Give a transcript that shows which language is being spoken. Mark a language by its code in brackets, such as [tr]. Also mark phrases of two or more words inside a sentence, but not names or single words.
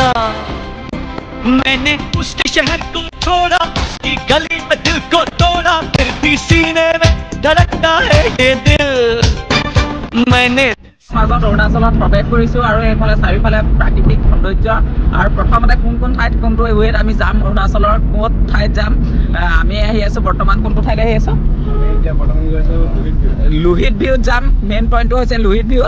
[hi] मैंने उसके शहर को छोड़ा, उसकी गली में दिल को तोड़ा, फिर भी सीने में धड़कता है ये दिल। मैंने [as] মাজত অৰুণাচলত প্ৰৱেশ কৰিছোঁ আৰু এইফালে চাৰিওফালে প্ৰাকৃতিক সৌন্দৰ্য আৰু প্ৰথমতে কোন ঠাইত কোনটো ৱেত আমি যাম, অৰুণাচলৰ ক'ত ঠাইত যাম। আমি আহি আছোঁ বৰ্তমান কোনটো ঠাইত আহি আছোঁ? লোহিত ভিউত যাম। [en] main pointটো [as] হৈছে লোহিত ভিউত।